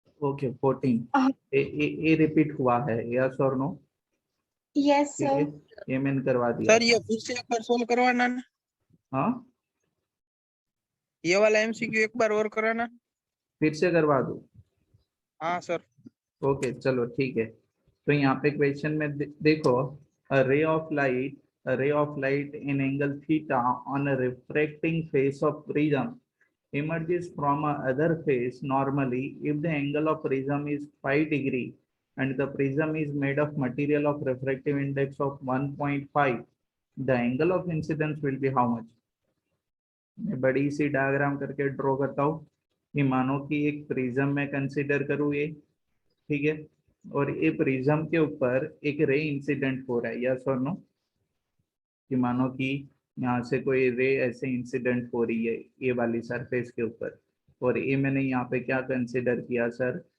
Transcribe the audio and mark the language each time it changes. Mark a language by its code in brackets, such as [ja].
[hi] Okay, 14। ये repeat हुआ है, यस और नो? [en] yes [hi] ठीक है, सर। ये मैंने करवा दिया सर ये था। फिर से एक बार सोल्व करवाना ना, हाँ, ये वाला एमसीक्यू एक बार और कराना। फिर से करवा दूं? हाँ सर। ओके चलो ठीक है। [en] तो यहाँ पे क्वेश्चन में देखो, ray of light in angle theta on a refracting face of prism emerges from a other face normally if the angle of prism is 5 degree and the prism is made of material of refractive index of 1.5, the angle of incidence will be how much? [hi] मैं बड़ी C diagram करके draw करता हूँ कि मानो कि एक prism में कंसीडर करूँ ये, ठीक है, और ये प्रिज्म के ऊपर एक रे इंसिडेंट हो रहा है, यस और नो? कि मानो कि यहाँ से कोई रे ऐसे इंसिडेंट हो रही है ये वाली सरफेस के ऊपर, और ये मैंने यहाँ पे क्या कंसिडर किया सर?